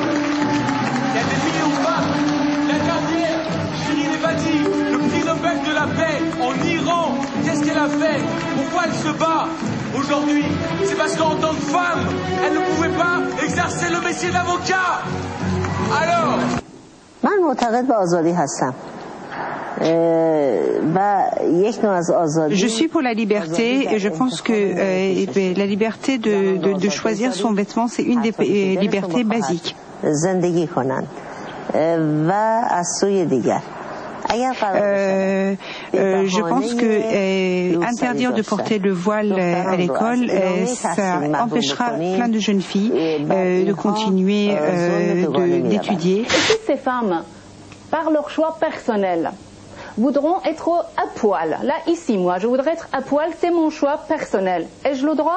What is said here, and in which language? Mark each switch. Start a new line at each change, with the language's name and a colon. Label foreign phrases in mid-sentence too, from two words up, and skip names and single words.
French: Il y a des millions de femmes. La dernière, Shirin Ebadi, le prix Nobel de la paix en Iran, qu'est-ce qu'elle a fait? Pourquoi elle se bat aujourd'hui? C'est parce qu'en tant que femme, elle ne pouvait pas exercer le métier d'avocat. Alors
Persian: من معتقد به آزادی هستم.
French: Je suis pour la liberté et je pense que la liberté de choisir son vêtement, c'est une des libertés basiques.
Persian: زندگی کنند و از سوی دیگر
French: je pense que interdire de porter le voile à l'école, ça empêchera plein de jeunes filles de continuer d'étudier. Et si ces femmes, par leur choix personnel, voudront être à poil, là ici moi je voudrais être à poil, c'est mon choix personnel, ai-je le droit?